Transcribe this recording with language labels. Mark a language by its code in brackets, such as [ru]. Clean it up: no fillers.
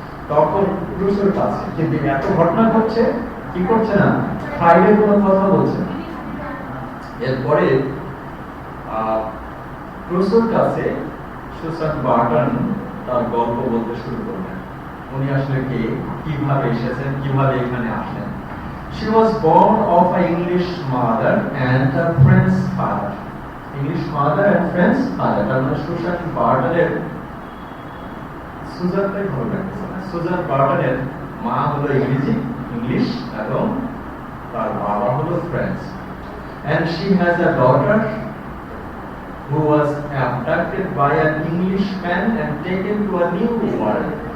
[bn] তখন ক্রুশোর কাছে কিন্তু এত ঘটনা ঘটছে, কি করছে না, ফ্রাইডে কোনো কথা বলছে না। এরপরে ক্রুশোর কাছে সুজান বার্টন তার গল্প বলতে শুরু করলেন। উনি আসলে কে, কিভাবে এসেছেন, কিভাবে এখানে আসলেন। [en] She was born of an English mother and a French father. English mother and French father. [bn] তার মানে সুজান বার্টনের, সুজানটাই ভালো লাগছে না, সুজান বার্টনের মা হলো ইংলিশ এবং তার বাবা হলো French. [en] And she has a daughter who was abducted by an Englishman and taken to a new world.